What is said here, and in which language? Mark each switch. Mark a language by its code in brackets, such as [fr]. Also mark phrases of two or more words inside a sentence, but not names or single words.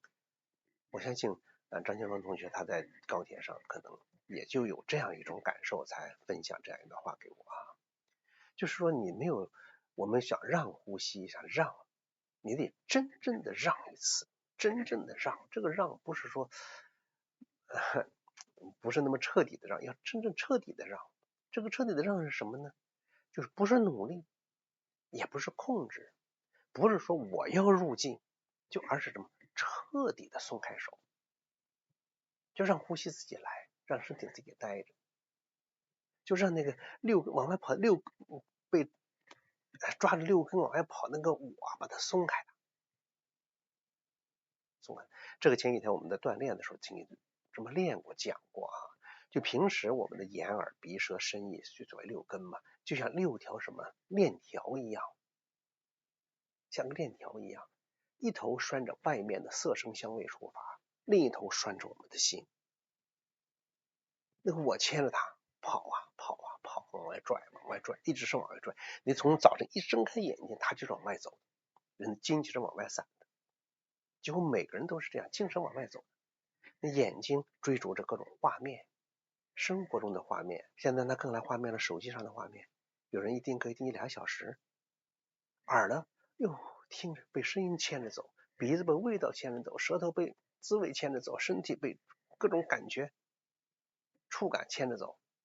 [zh] 我相信張建峰同學他在高鐵上可能也就有這樣一種感受，才分享這樣一段話給我啊。就是說你沒有，我們想讓呼吸，想讓，你得真正的讓一次，真正的讓。這個讓不是說不是那麼徹底的讓，要真正徹底的讓。這個徹底的讓是什麼呢？就是不是努力，也不是控制，不是說我要入境，而是什麼？徹底的鬆開手，就讓呼吸自己來，讓身體自己待着，就讓那個往外跑被抓着6根往外跑那個我把它鬆開了。這個前幾天我們在鍛鍊的時候，請你這麼練過講過啊。就平時我们的眼耳鼻舌身意就作為六根嘛，就像6條什麼鏈條一樣，像個鏈條一樣，一頭拴着外面的色聲香味觸法，另一頭拴着我们的心。那个我牽着它跑啊跑啊跑，往外拽往外拽，一直是往外拽。你從早晨一睜開眼睛，它就是往外走，人的精就是往外散的。幾乎每個人都是這樣，精神往外走。那眼睛追逐着各種畫面，生活中的畫面，現在呢更來畫面了，手機上的畫面，有人一盯可以盯1-2小時。耳朵喲聽着被聲音牽着走，鼻子被味道牽着走，舌頭被滋味牽着走，身體被各種感覺觸感牽着走。